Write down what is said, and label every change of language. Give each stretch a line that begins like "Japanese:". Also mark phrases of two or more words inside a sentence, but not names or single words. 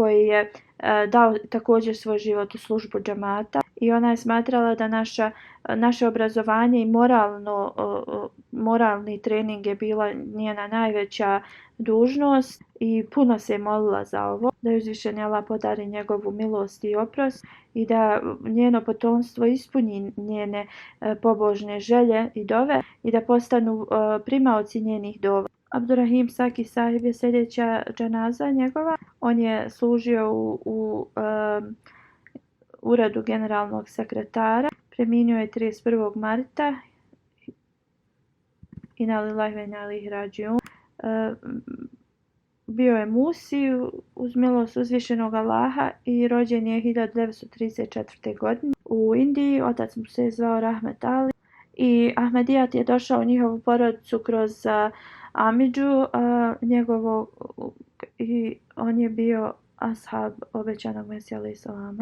Bosnian: je dao također svoj život u službu džamata i ona je smatrala da naše obrazovanje i moralni trening je bila njena najveća dužnost i puno se je molila za ovo, da joj uzvišeni Allah podari njegovu milost i oprost i da njeno potomstvo ispuni njene pobožne želje i dove i da postanu primaoci njenih dova. Abdurrahim Saki sahib je sljedeća dženaza njegova. On je služio u uredu generalnog sekretara. Preminuo je 31. marta.
Arabic: إنا لله وإنا إليه راجعون.
Bosnian: Bio je Musi uz milost uzvišenog Allaha i rođen je 1934. godine u Indiji. Otac mu se zvao Rahmet Ali. I Ahmedijat je došao u njihovu porodicu kroz Amidžu njegovog i on je bio ashab obećanog Mesija
Arabic: عليه السلام.